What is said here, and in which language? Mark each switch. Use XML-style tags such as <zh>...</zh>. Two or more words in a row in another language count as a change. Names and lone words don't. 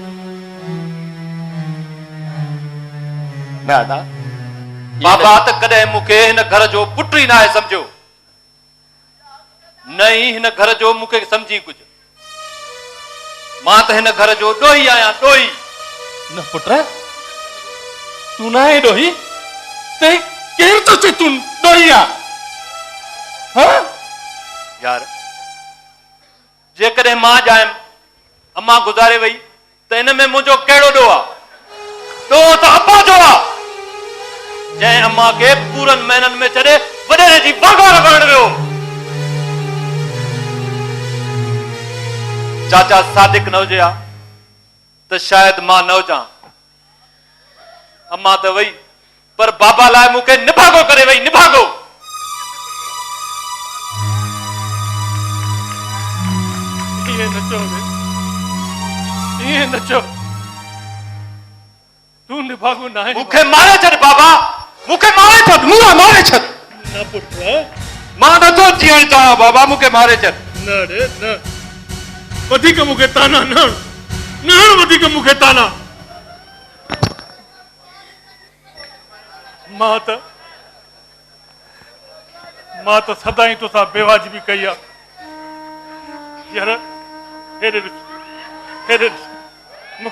<sd>न अदा बाबा त कॾहिं मूंखे हिन घर जो पुट ई न आहे सम्झो न ई हिन घर जो मूंखे सम्झी कुझु मां त हिन घर जो ॾोही आहियां ॾोही न पुट तू ना है ॾोही ते केर तो चे तू ॾोही आ हाँ यार जेकॾहिं मां ॼायमि अम्मा गुज़ारे वई त हिन में मुंहिंजो कहिड़ो ॾोह आहे ॾोह त अब्बा जो आहे जंहिं अम्मा खे पूरनि महीननि में छॾे वॾेरे जी बागार करण वियो चाचा सादिक न हुजे हा त शायदि मां न हुजां अम्मा त वई पर बाबा लाइ मूंखे निभागो करे वई निभागो ये न चो तू निभागो ना है मूंखे मारे छॾ बाबा मूंखे मारे छॾ मारे छॾ न पुट मां नथो जीअण चाहियां बाबा मूंखे मारे छॾ न रे न वधीक मूंखे ताना न वधीक मूंखे ताना मां त सदाई तोसां बेवाजिबी कई आहे यार हेरे मूंखे</sd>